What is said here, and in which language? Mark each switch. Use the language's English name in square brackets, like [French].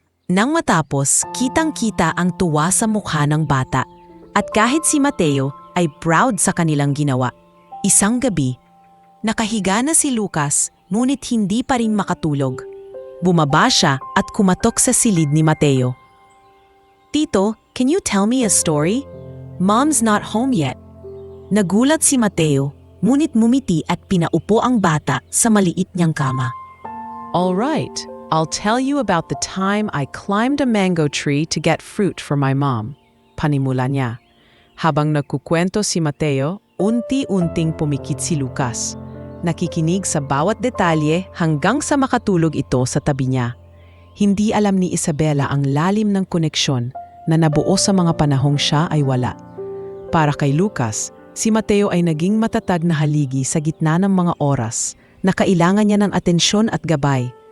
[Filipino] Nang matapos, kitang-kita ang tuwa sa mukha ng bata at kahit si Mateo ay proud sa kanilang ginawa. Isang gabi, nakahiga na si Lucas ngunit hindi pa rin makatulog. Bumaba siya at kumatok sa silid ni Mateo. [English] "Tito, can you tell me a story? Mom's not home yet." [Filipino] Nagulat si Mateo, ngunit mumiti at pinaupo ang bata sa maliit niyang kama. [English] "All right, I'll tell you about the time I climbed a mango tree to get fruit for my mom," [Filipino] panimula niya. Habang nagkukwento si Mateo, unti-unting pumikit si Lucas. Nakikinig sa bawat detalye hanggang sa makatulog ito sa tabi niya. Hindi alam ni Isabela ang lalim ng koneksyon na nabuo sa mga panahong siya ay wala. Para kay Lucas, si Mateo ay naging matatag na haligi sa gitna ng mga oras na kailangan niya ng atensyon at gabay.